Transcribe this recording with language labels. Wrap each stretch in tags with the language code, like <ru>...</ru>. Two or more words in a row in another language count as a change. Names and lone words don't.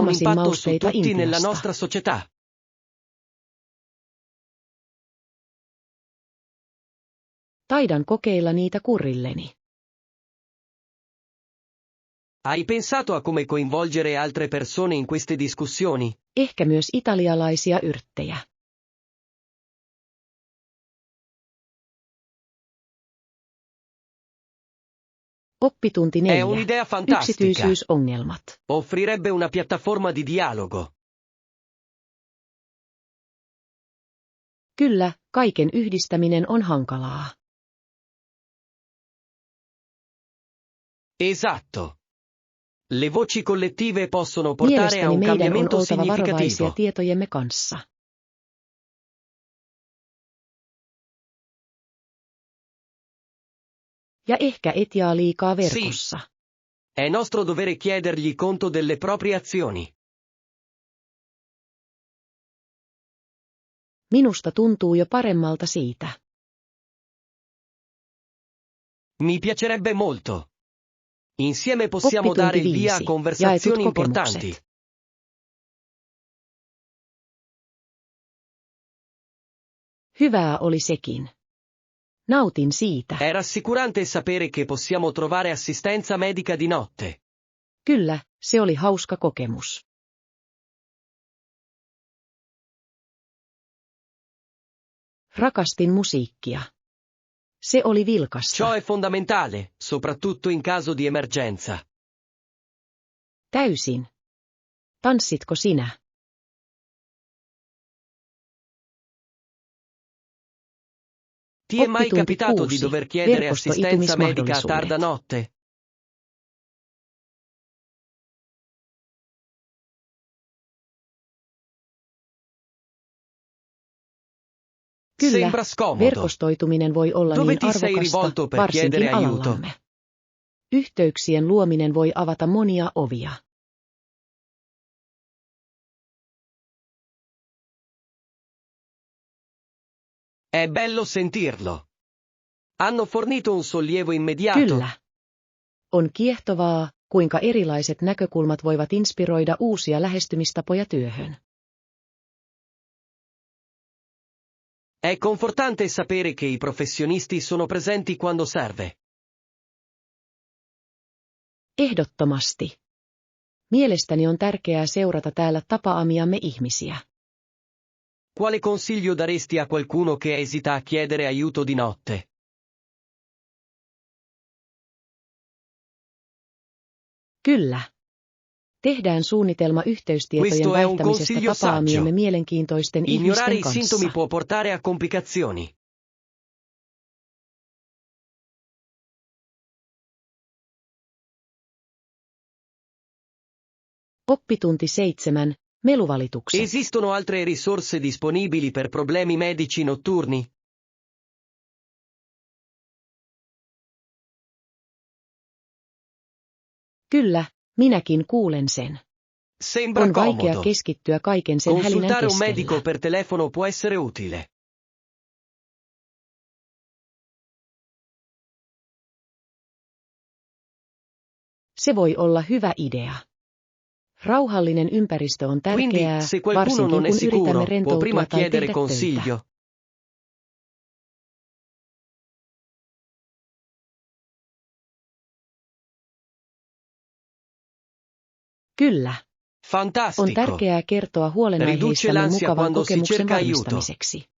<fi>Huomasin</fi> <it>impatto su</it> <fi>mausteita</fi> <it>tutti nella</it> <fi>Intiasta.</fi> <it>nostra società.</it> <fi>Taidan kokeilla niitä kurilleni.</fi> <it>Hai pensato a come coinvolgere altre persone in queste discussioni?</it> <fi>Ehkä myös italialaisia yrttejä. Oppitunti 4.</fi> <it>È un'idea fantastica.</it> <fi>Yksityisyysongelmat.</fi> <it>Offrirebbe una piattaforma di dialogo.</it> <fi>Kyllä, kaiken yhdistäminen on hankalaa.</fi> <it>Esatto. Le voci collettive possono portare a</it> <fi>Mielestäni</fi> <it>un</it> <fi>meidän on</fi> <it>cambiamento</it> <fi>oltava varovaisia</fi> <it>significativo.</it> <fi>tietojemme kanssa. Ja ehkä etiaa liikaa verkossa.</fi> <it>È nostro dovere chiedergli conto delle proprie azioni.</it> <fi>Minusta tuntuu jo paremmalta siitä.</fi> <it>Mi piacerebbe molto. Insieme possiamo</it> <fi>Oppitunti</fi> <it>dare il via a</it> <fi>5.</fi> <it>conversazioni</it> <fi>Jaetut</fi> <it>importanti.</it> <fi>kokemukset. Hyvää oli sekin. Nautin siitä.</fi> <it>È rassicurante sapere che possiamo trovare assistenza medica di notte.</it> <fi>Kyllä, se oli hauska kokemus. Rakastin musiikkia. Se oli vilkasta.</fi> <it>Ciò è fondamentale, soprattutto in caso di emergenza.</it> <fi>Täysin. Tanssitko sinä?</fi> <it>Ti è mai</it> <fi>Oppitunti</fi> <it>capitato di</it> <fi>6.</fi> <it>dover chiedere assistenza medica a</it> <fi>Verkostoitumismahdollisuudet.</fi> <it>tarda notte?</it> <fi>Kyllä,</fi> <it>Sembra scomodo.</it> <fi>verkostoituminen voi olla</fi> <it>Dove</it> <fi>niin</fi> <it>ti sei</it> <fi>arvokasta,</fi> <it>rivolto per</it> <fi>varsinkin</fi> <it>chiedere aiuto?</it> <fi>alallamme. Yhteyksien luominen voi avata monia ovia.</fi> <it>È bello sentirlo. Hanno fornito un sollievo immediato.</it> <fi>Kyllä. On kiehtovaa, kuinka erilaiset näkökulmat voivat inspiroida uusia lähestymistapoja työhön.</fi> <it>È confortante sapere che i professionisti sono presenti quando serve.</it> <fi>Ehdottomasti. Mielestäni on tärkeää seurata täällä tapaamiamme ihmisiä.</fi> <it>Quale consiglio daresti a qualcuno che esita a chiedere aiuto di notte?</it> <fi>Kyllä. Tehdään suunnitelma yhteystietojen</fi> <it>Questo è un</it> <fi>vaihtamisesta</fi> <it>consiglio</it> <fi>tapaamiemme</fi> <it>saggio.</it> <fi>mielenkiintoisten</fi> <it>Ignorare</it> <fi>ihmisten</fi> <it>i sintomi</it> <fi>kanssa.</fi> <it>può portare a complicazioni.</it> <fi>Oppitunti 7. Meluvalitukset.</fi> <it>Esistono altre risorse disponibili per problemi medici notturni?</it> <fi>Kyllä, minäkin kuulen sen.</fi> <it>Sembra</it> <fi>On vaikea</fi> <it>comodo.</it> <fi>keskittyä kaiken sen hälinän</fi> <it>Consultare un medico</it> <fi>keskellä.</fi> <it>per telefono può essere utile.</it> <fi>Se voi olla hyvä idea. Rauhallinen ympäristö on</fi> <it>Quindi,</it> <fi>tärkeää,</fi> <it>se qualcuno</it> <fi>varsinkin</fi> <it>non è</it> <fi>kun</fi> <it>sicuro,</it> <fi>yritämme</fi> <it>può</it> <fi>rentoutua</fi> <it>prima</it> <fi>tai</fi> <it>chiedere</it> <fi>tehdä</fi> <it>consiglio.</it> <fi>töitä. Kyllä. On</fi> <it>Fantastico.</it> <fi>tärkeää kertoa</fi> <it>Riduce</it> <fi>huolenaiheistamme</fi> <it>l'ansia</it> <fi>mukavan</fi> <it>quando si</it> <fi>kokemuksen</fi> <it>cerca aiuto.</it> <fi>varmistamiseksi.</fi>